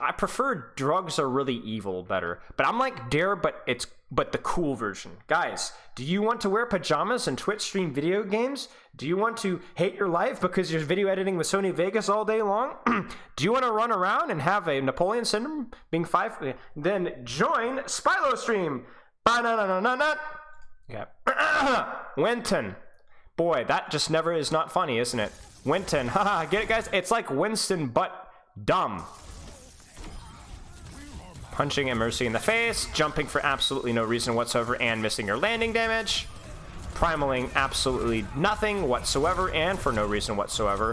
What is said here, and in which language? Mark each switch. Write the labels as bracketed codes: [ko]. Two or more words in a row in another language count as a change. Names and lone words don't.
[en] I prefer drugs are really evil better, but I'm like Dare, but the cool version. Guys, do you want to wear pajamas and Twitch stream video games? Do you want to hate your life because you're video editing with Sony Vegas all day long? Do you want to run around and have a Napoleon syndrome being 5? Then join Spylo stream. Ba-na-na-na-na-na. Okay. Winton. Boy, that just never is not funny, isn't it? Winton. Haha, get it, guys? It's like Winston, but dumb. Punching Mercy in the face, jumping for absolutely no reason whatsoever, and missing your landing damage. Primaling absolutely nothing whatsoever, and for no reason whatsoever.